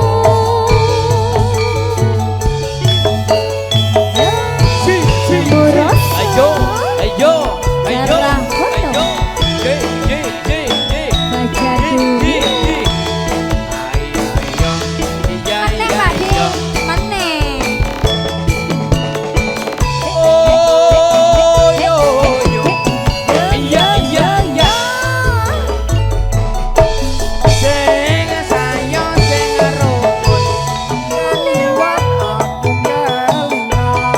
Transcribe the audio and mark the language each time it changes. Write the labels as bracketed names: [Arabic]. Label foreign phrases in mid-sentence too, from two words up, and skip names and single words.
[Javanese] Ayo, ayo, ayo, ayo, je, je, je, je, Baca je, dulu. je, je. Ayo, ayo, iya, Meneh iya, Pak De, iya. meneh. Oh, yo, yo, iya, iya, iya. Sing sayo, sing rukun, liwat aku kelingan.